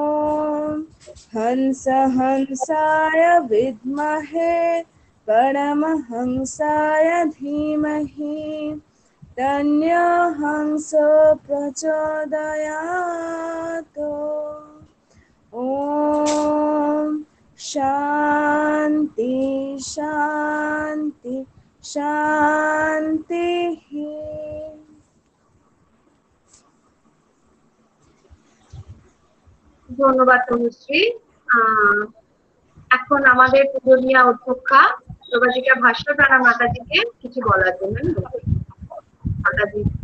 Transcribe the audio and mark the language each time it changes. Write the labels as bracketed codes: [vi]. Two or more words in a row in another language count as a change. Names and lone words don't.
[sa] हंस हंसाय विद्महे परमहंसाय धीमहि तन्यहंस प्रचोदयात्। ॐ शान्ति शान्ति शान्तिः। [bn] ধন্যবাদ তনুশ্রী। এখন আমাদের পূজনীয়া অধ্যক্ষা প্রভাজিকা ভাস্বপ্রাণা মাতাজিকে কিছু বলার জন্য মাতাজি।